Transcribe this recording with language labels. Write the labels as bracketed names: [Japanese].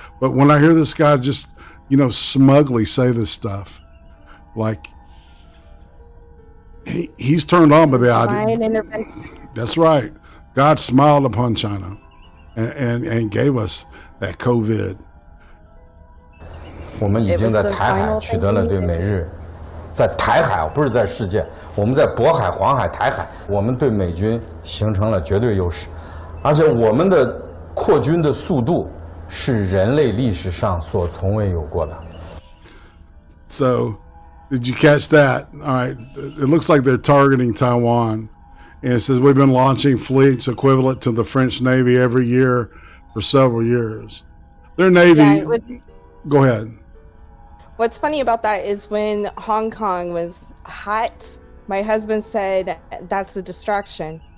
[English] But when I hear this guy just, you know, smugly say this stuff, like. He's turned on by the idea. That's right. God smiled upon China and gave us that COVID. [Chinese] 我们已经在台海取得了对美日，在台海不是在世界，我们在渤海、黄海、台海，我们对美军形成了绝对优势，而且我们的扩军的速度是人类历史上所从未有过的。 [English] So. Did you catch that? All right. It looks like they're targeting Taiwan. And it says we've been launching fleets equivalent to the French Navy every year for several years. Their Navy... Yeah, go ahead. What's funny about that is when Hong Kong was hot, my husband said, that's a distraction.